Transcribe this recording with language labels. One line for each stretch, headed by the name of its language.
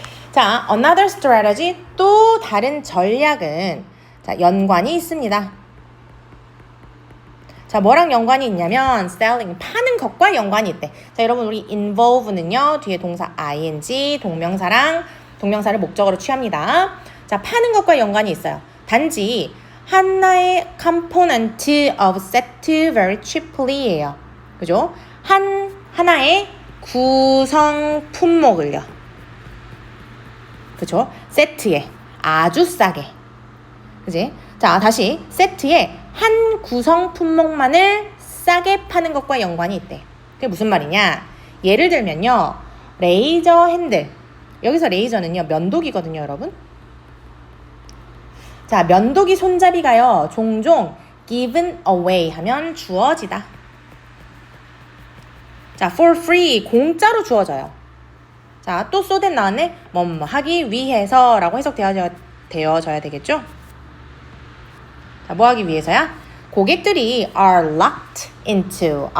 Korean: 자,
English: another strategy,
Korean: 또 다른 전략은 자, 연관이 있습니다. 자, 뭐랑 연관이 있냐면
English: selling,
Korean: 파는 것과 연관이 있대. 자, 여러분 우리 involve는요. 뒤에 동사 ing, 동명사를 목적으로 취합니다. 자, 파는 것과 연관이 있어요. 단지 하나의
English: component of set very cheaply예요.
Korean: 그죠? 하나의 구성 품목을요. 그죠? 세트에 아주 싸게. 그지? 자, 다시 세트에 한 구성 품목만을 싸게 파는 것과 연관이 있대. 그게 무슨 말이냐? 예를 들면요. 레이저 핸들. 여기서 레이저는요. 면도기거든요, 여러분. 자, 면도기 손잡이가요. 종종
English: given away
Korean: 하면 주어지다. 자,
English: for free
Korean: 공짜로 주어져요. 자, 또 쏘댄 나왔네. 뭐 하기 위해서 라고 해석되어져야 되겠죠? 자, 뭐 하기 위해서야? 고객들이
English: are locked into.